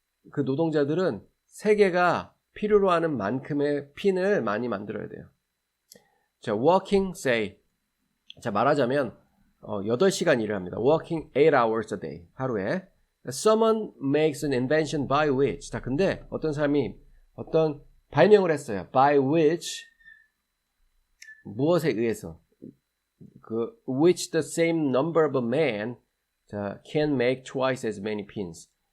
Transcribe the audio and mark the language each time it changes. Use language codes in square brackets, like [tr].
[ko] 그 노동자들은 세계가 필요로 하는 만큼의 핀을 많이 만들어야 돼요. [en] working say. [ko] 말하자면 8시간 일을 합니다. [en] Working 8 hours a day. [ko] 하루에. [en] Someone makes an invention by which. [ko] 근데 어떤 사람이 어떤 발명을 했어요. [en] By which [ko] 무엇에 의해서 [en] which the same number of men can make twice as many pins.